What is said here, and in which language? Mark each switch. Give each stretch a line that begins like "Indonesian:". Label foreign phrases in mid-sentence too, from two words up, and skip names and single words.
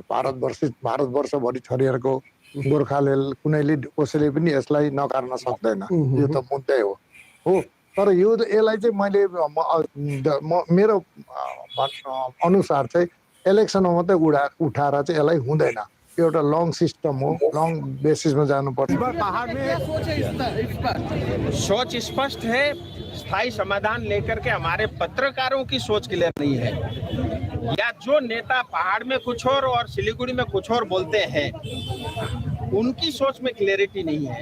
Nepali: भारतवर्षभरि छरिएको गोर्खाले कुनैले कसैले पनि यसलाई नकार्न सक्दैन। यो त मुद्दै हो। तर यसलाई चाहिँ मैले मेरो अनुसार चाहिँ इलेक्सनमा मात्रै उठाएर चाहिँ यसलाई हुँदैन। एउटा
English: long system
Nepali: हो,
English: long basis
Nepali: जानुपर्छ।
Hindi: सोच स्पष्ट है, स्थायी समाधान लेकर के हमारे पत्रकारों की सोच क्लियर नहीं है, या जो नेता पहाड़ में कुछ और सिलीगुड़ी में कुछ और बोलते हैं उनकी सोच में क्लैरिटी नहीं है।